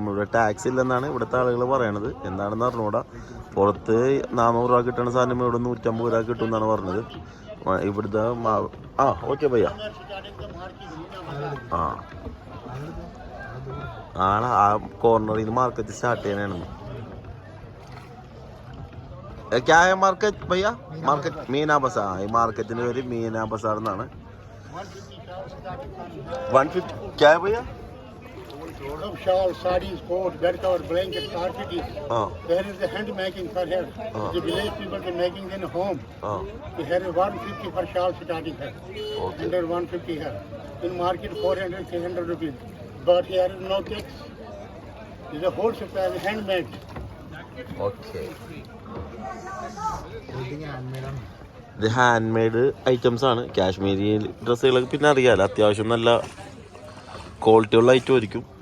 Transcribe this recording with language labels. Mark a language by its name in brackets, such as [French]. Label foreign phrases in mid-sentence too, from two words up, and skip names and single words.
[Malayalam] ഇവിടെ ടാക്സ് ഇല്ലെന്നാണ് ഇവിടുത്തെ ആളുകൾ പറയണത്. എന്താണെന്ന് അറിഞ്ഞൂടാ. പുറത്ത് 400 രൂപ കിട്ടുന്ന സാധനം ഇവിടെ 150 രൂപ കിട്ടും എന്നാണ് പറഞ്ഞത്. ഇവിടുത്തെ ഓക്കെ ഭയ്യ. ആ കോർണറിൽ നിന്ന് [English] market start [Malayalam] ചെയ്യാനാണ്. [Hindi] क्या है मार्केट भैया? मार्केट मीना बाजार. [Malayalam] ഈ മാർക്കറ്റിന്റെ പേര് മീന ബസാർ എന്നാണ്. [Hindi] 150 क्या है भैया? [English] of shawls, sarees, coat, bed cover, blanket, carpet. ആ There is the hand making for here. The village people are making in home. ആ We have 150 for shawl starting here. ഓക്കെ Under 150 here. In market 400, 300 rupees. But here is no tax. It's a whole supply handmade. [Malayalam] ഓക്കെ ഇത് [English] hand made items [Malayalam] ആണ്. കാശ്മീരി ഡ്രസ്സുകളൊക്കെ പിന്നെ അറിയാലോ, അത്യാവശ്യം നല്ല ക്വാളിറ്റി ഉള്ള ഐറ്റം ആയിരിക്കും.